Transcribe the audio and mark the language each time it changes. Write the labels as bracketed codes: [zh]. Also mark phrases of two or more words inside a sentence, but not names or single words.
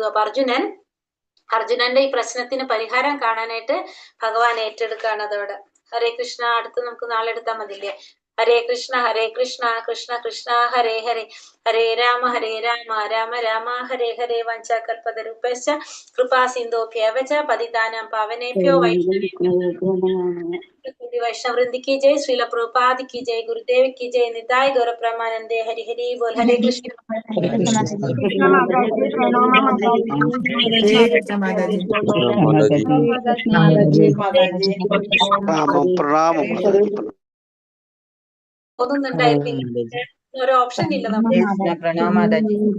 [ml] അപ്പൊ അർജുനന്റെ ഈ പ്രശ്നത്തിന് പരിഹാരം കാണാനായിട്ട് ഭഗവാൻ ഏറ്റെടുക്കുകയാണ് അതോടെ. [sa] ഹരേ കൃഷ്ണ. [ml] അടുത്ത് നമുക്ക് നാളെ എടുത്താൽ മതില്ലേ? [sa] ഹരേ കൃഷ്ണ കൃഷ്ണ കൃഷ്ണ ഹരേ ഹരേ, ഹരേ രാമ രാമ രാമ ഹരേ ഹരേ. വഞ്ചകൽപതരുഭ്യശ്ച കൃപാ സിന്ധോഭ്യവ ച പതിതാനാം പാവനേഭ്യോ വൈഷ്ണവേഭ്യോ [hi] श्री वैष्णव वृंद की जय, श्रील प्रभुपाद की जय, गुरुदेव की जय, [bn] निताय गौर ब्रह्मानंदे, हरि हरि बोल। [sa] हरे कृष्ण। [ml] തോന്നുന്നുണ്ടായിരിക്കും ഒരു ഓപ്ഷൻ ഇല്ല നമുക്ക്. [hi] प्रणाम माताजी.